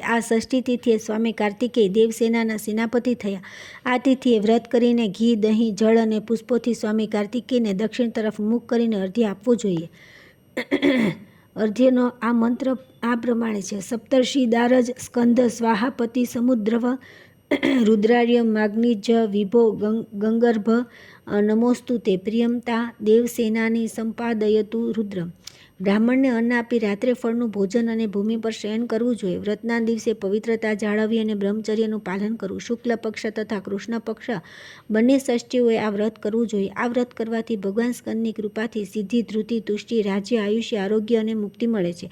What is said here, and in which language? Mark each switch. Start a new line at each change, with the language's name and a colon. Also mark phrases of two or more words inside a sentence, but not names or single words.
Gujarati: આ ષષ્ઠી તિથિએ સ્વામી કાર્તિકેય દેવસેનાના સેનાપતિ થયા. આ તિથિએ વ્રત કરીને ઘી, દહીં, જળ અને પુષ્પોથી સ્વામી કાર્તિકેયને દક્ષિણ તરફ મુખ કરીને અર્ધ્ય આપવું જોઈએ. અર્ધ્યનો આ મંત્ર આ પ્રમાણે છે:
Sanskrit: સપ્તર્ષિ દારજ સ્કંદ સ્વાહાપતિ સમુદ્રવ रुद्रार्य माग्निज विभो गंगर्भ नमोस्तु ते प्रियमता देवसेनानी संपादयतु रुद्र।
Gujarati: બ્રાહ્મણને અન્ન આપી રાત્રે ફળનું ભોજન અને ભૂમિ પર શયન કરવું જોઈએ. વ્રતના દિવસે પવિત્રતા જાળવવી અને બ્રહ્મચર્યનું પાલન કરવું. શુક્લ પક્ષ તથા કૃષ્ણ પક્ષ બંને ષષ્ઠીઓએ આ વ્રત કરવું જોઈએ. આ વ્રત કરવાથી ભગવાન સ્કંદની કૃપાથી સિદ્ધિ, ધૃતિ, તુષ્ટિ, રાજ્ય, આયુષ્ય, આરોગ્ય અને મુક્તિ મળે છે.